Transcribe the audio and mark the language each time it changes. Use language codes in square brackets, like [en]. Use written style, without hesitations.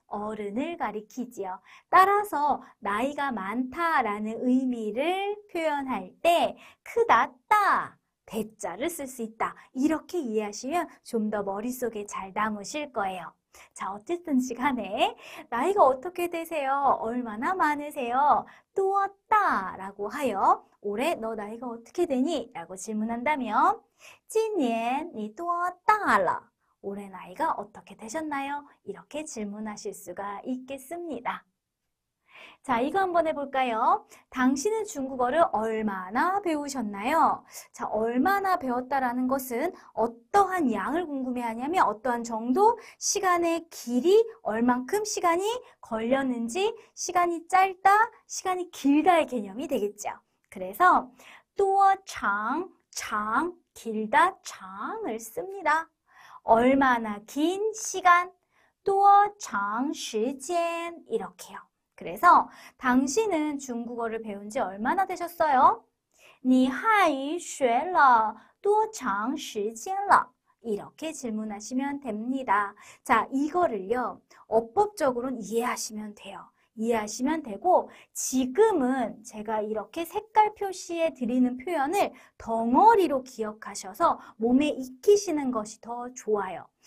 [ko] 어른을 가리키지요. 따라서 나이가 많다라는 의미를 표현할 때 크다, 따, 대자를 쓸 수 있다. 이렇게 이해하시면 좀 더 머릿속에 잘 남으실 거예요. 자, 어쨌든지 간에 나이가 어떻게 되세요? 얼마나 많으세요? 뚜었다 라고 하여 올해 너 나이가 어떻게 되니? 라고 질문한다면 [zh] 今年你多大了? [ko] 올해 나이가 어떻게 되셨나요? 이렇게 질문하실 수가 있겠습니다. 자, 이거 한번 해볼까요? 당신은 중국어를 얼마나 배우셨나요? 자, 얼마나 배웠다라는 것은 어떠한 양을 궁금해하냐면 어떠한 정도, 시간의 길이, 얼만큼 시간이 걸렸는지, 시간이 짧다, 시간이 길다의 개념이 되겠죠. 그래서 多长, 장, 길다, 장을 씁니다. 얼마나 긴 시간, [zh] 多长时间 [ko] 이렇게요. 그래서 당신은 중국어를 배운 지 얼마나 되셨어요? [zh] 你汉语学了多长时间了? [ko] 이렇게 질문하시면 됩니다. 자, 이거를요, 어법적으로는 이해하시면 돼요. 이해하시면 되고, 지금은 제가 이렇게 색깔 표시해 드리는 표현을 덩어리로 기억하셔서 몸에 익히시는 것이 더 좋아요.